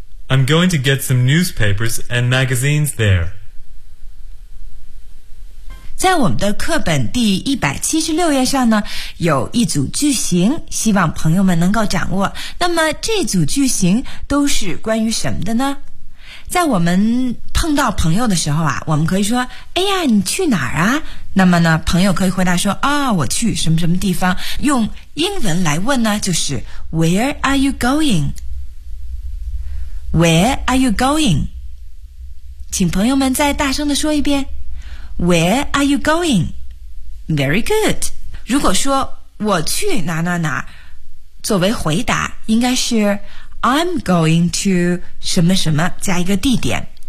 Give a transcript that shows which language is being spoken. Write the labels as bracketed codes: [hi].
[en] I'm going to get some newspapers and magazines there. [zh] 在我们的课本第176页上呢，有一组句型，希望朋友们能够掌握。那么这组句型都是关于什么的呢？在我们碰到朋友的时候啊，我们可以说，哎呀，你去哪儿啊？那么呢，朋友可以回答说，啊，我去什么什么地方。用英文来问呢，就是 [en] Where are you going? [zh] Where are you going? 请朋友们再大声地说一遍。 [en] Where are you going? Very good. [zh] 如果说我去哪哪哪，作为回答应该是 [en] I'm going to [zh] 什么什么加一个地点。